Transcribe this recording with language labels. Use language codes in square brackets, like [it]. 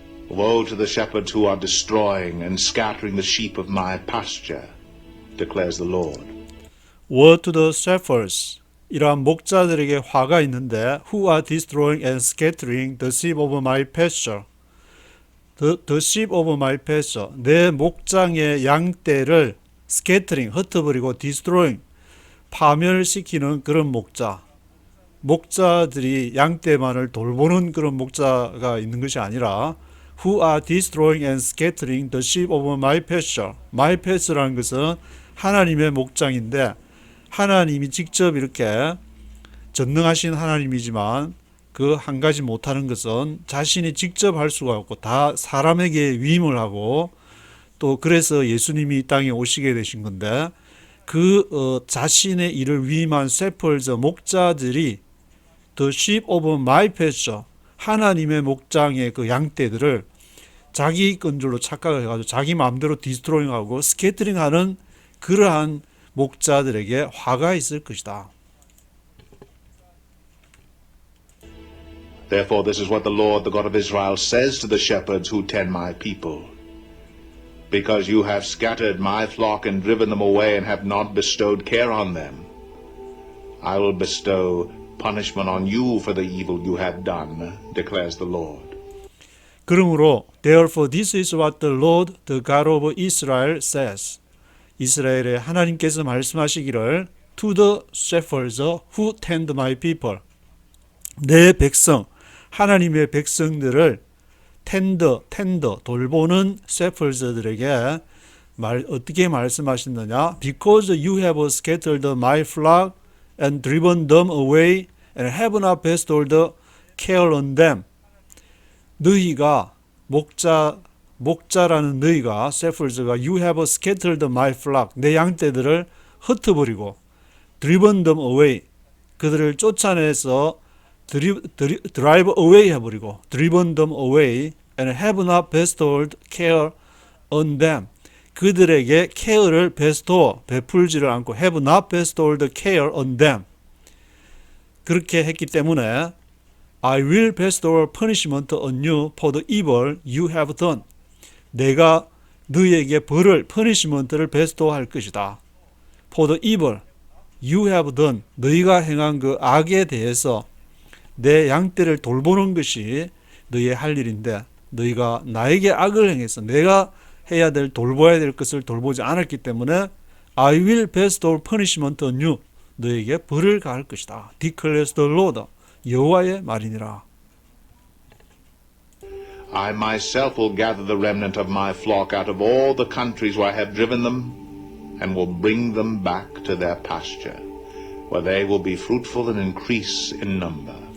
[en] Woe to the shepherds who are destroying and scattering the sheep of my pasture, declares the Lord. Woe to the shepherds, [ko] 이러한 목자들에게 화가 있는데, [en] who are destroying and scattering the sheep of my pasture. The sheep of my pasture, [ko] 내 목장의 양떼를 scattering, 흩어버리고 destroying, 파멸시키는 그런 목자. 목자들이 양떼만을 돌보는 그런 목자가 있는 것이 아니라 [en] who are destroying and scattering the sheep of my pasture. my pasture라는 [ko] 것은 하나님의 목장인데 하나님이 직접 이렇게 전능하신 하나님이지만 그 한 가지 못하는 것은 자신이 직접 할 수가 없고 다 사람에게 위임을 하고 또 그래서 예수님이 이 땅에 오시게 되신 건데 그 자신의 일을 위임한 셰퍼드 목자들이 [en] the sheep of my pasture [ko] 하나님의 목장의 그 양떼들을 자기 건 줄로 착각을 해가지고 자기 마음대로 디스트로잉하고 스캐터링하는 그러한 목자들에게 화가 있을 것이다. [en] Therefore, this is what the Lord, the God of Israel, says to the shepherds who tend my people. Because you have scattered my flock and driven them away and have not bestowed care on them, I will bestow punishment on you for the evil you have done, declares the Lord. [ko] 그러므로 [en] therefore this is what the Lord, the God of Israel says. [ko] 이스라엘의 하나님께서 말씀하시기를 [en] to the shepherds who tend my people. [ko] 내 백성, 하나님의 백성들을 텐더 돌보는 셰퍼드들에게 어떻게 말씀하셨느냐? [en] Because you have scattered my flock and driven them away and have not bestowed care on them. [ko] 너희가 목자라는 너희가 [en] shepherds가 you have scattered my flock [ko] 내 양떼들을 흩어버리고 [en] driven them away [ko] 그들을 쫓아내서 [en] drive away 해버리고 driven them away and have not bestowed care on them [ko] 그들에게 care를 베풀지를 않고 [en] have not bestowed care on them [ko] 그렇게 했기 때문에 [en] I will bestow punishment on you for the evil you have done [ko] 내가 너희에게 벌을 [en] punishment를 [ko] 베스토할 것이다. [en] For the evil you have done [ko] 너희가 행한 그 악에 대해서 내 양떼를 돌보는 것이 너희의 할 일인데 너희가 나에게 악을 행해서 내가 해야 될 돌봐야 될 것을 돌보지 않았기 때문에 [en] I will bestow punishment on you [ko] 너희에게 벌을 가할 것이다. [en] declares the Lord [ko] 여호와의 말이니라. [en] I myself will gather the remnant of my flock out of all the countries where I have driven them, and will bring them back to their pasture, where they will be fruitful and increase in number.